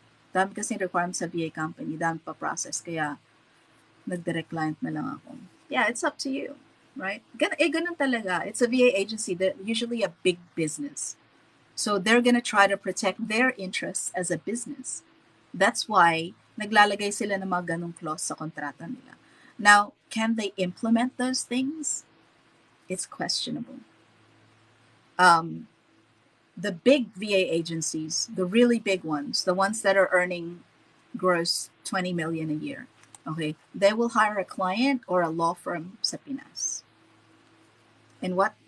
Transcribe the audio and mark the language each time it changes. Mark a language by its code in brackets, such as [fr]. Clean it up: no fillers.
[tl] Dami kasi requirements sa VA company, dami pa process, kaya nag-direct client na lang ako. [en] Yeah, it's up to you, right? [tl] Ganun talaga. [en] It's a VA agency that usually a big business. So they're gonna try to protect their interests as a business. That's why [tl] naglalagay sila ng mga ganung clause sa kontrata nila. [en] Now, can they implement those things? It's questionable. The big VA agencies, the really big ones, the ones that are earning gross 20 million a year, okay, they will hire a client or a law firm [tl] sa Pinas. [en] And what